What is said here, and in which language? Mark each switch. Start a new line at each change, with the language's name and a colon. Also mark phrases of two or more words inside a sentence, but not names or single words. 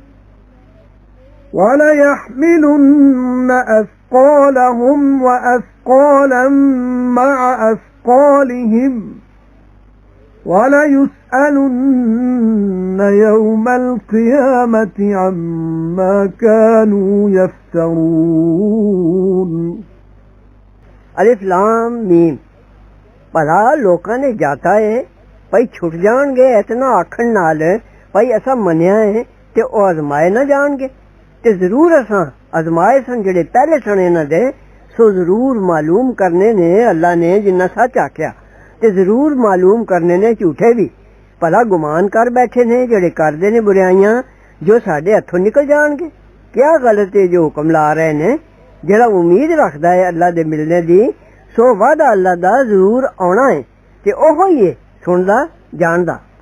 Arabic: وَلَيَحْمِلُنَّ أَثْقَالَهُمْ وَأَثْقَالًا مَعَ أَثْقَالِهِمْ وَلَيُسْأَلُنَّ يَوْمَ الْقِيَامَةِ عَمَّا كَانُوا يَفْتَرُونَ.
Punjabi: الف لام میم. بھلا لوکاں نے جاتا ہے بھائی چھٹ جان گے اتنا آکھن نال بھائی ایسا منیا ہے تے او آزمائے نہ جان گے. تے ضرور اساں آزمائے سن جیہڑے پہلے سن انہاں دے، سو ضرور معلوم کرنے نیں اللہ نے جنہاں سچ آکھیا، تے ضرور معلوم کرنے نیں جھوٹے بھی. بھلا گمان کر بیٹھے نیں جیہڑے کردے نیں برائیاں جو ساڈے ہتھوں نکل جانگے. کیا غلط ہے جو حکم لا رہے نیں۔ جیہڑا امید رکھدا ہے اللہ دے ملنے دی، سو وعدہ اللہ دا ضرور آنا ہے، تے اوہو ہی ہے سندا جاندا.